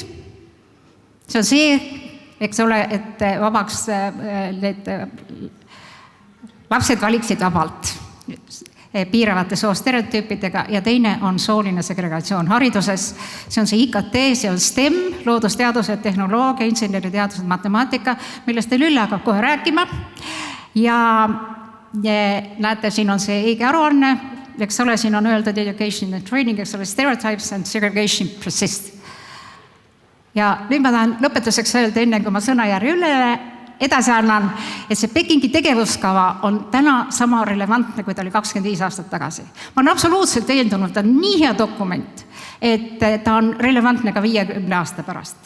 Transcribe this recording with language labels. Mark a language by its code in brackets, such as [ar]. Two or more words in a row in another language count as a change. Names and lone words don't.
[et] See on see, eks ole, et vabaks need lapsed valiksid vabalt piiravate soostereotüüpidega ja teine on sooline segregatsioon hariduses. See on see IKT, see on STEM, loodusteadused, tehnoloogia, inseneriteadused, matemaatika, millest teil Ülle hakkab kohe rääkima. Ja näete, siin on see EIGE aruanne, eks ole, siin on öeldud [en] education and training, [et] eks ole, [en] stereotypes and segregation persist. [et] Ja nüüd ma tahan lõpetuseks öelda, enne kui ma sõnajärje edasi annan, et see Pekingi tegevuskava on täna sama relevantne, kui ta oli 25 aastat tagasi. Ma olen absoluutselt veendunud, ta on nii hea dokument, et ta on relevantne ka 50 aasta pärast.